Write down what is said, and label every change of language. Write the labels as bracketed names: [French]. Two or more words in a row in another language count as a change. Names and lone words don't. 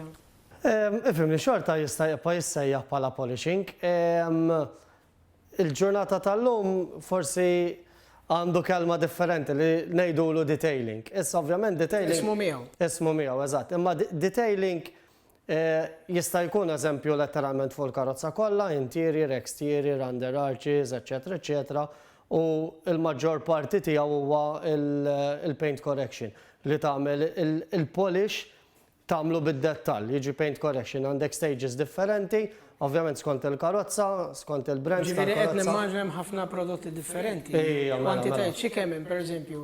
[Maltese] Ifhimni xorta jissejjaħ bħala polishing. Il-ġurnata tal-lum forsi għandu kelma differenti li ngħidulu detailing. Issa ovvjament detailing. Ismu miegħu. Ismu miegħu, eżatt. Imma detailing jista' jkun eżempju letteralment fuq il-karozza kollha, [English] interior, exterior, under arches, [Maltese] eċetera, eċetera, u l-maġġor parti tiegħu huwa il- [English] paint correction [Maltese] li tagħmel il-polish tagħmlu bid-dettall, jiġi [English] paint correction [Maltese] għandek stages differenti, ovvjament skont il-karozza, skont il-brand tal-karozza. Ġifieri qed nimmaġna hemm ħafna prodotti differenti. Quantitajiet xi kemm hemm pereżempju.